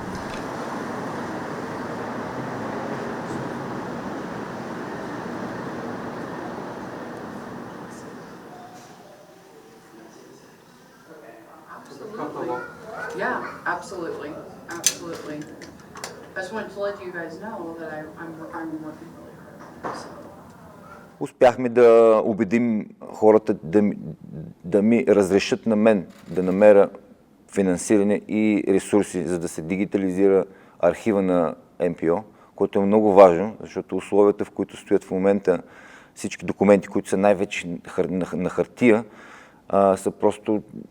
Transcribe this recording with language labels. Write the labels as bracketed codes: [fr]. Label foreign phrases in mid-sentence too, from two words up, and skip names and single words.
[en] Yeah, absolutely. I just wanted to let you guys know that I'm working really hard. So. [bg] Успяхме да убедим хората да ми разрешат на мен да намеря финансиране и ресурси, за да се дигитализира архива на МПО, което е много важно, защото условията, в които стоят в момента всички документи, които са най-вече на хартия, са просто...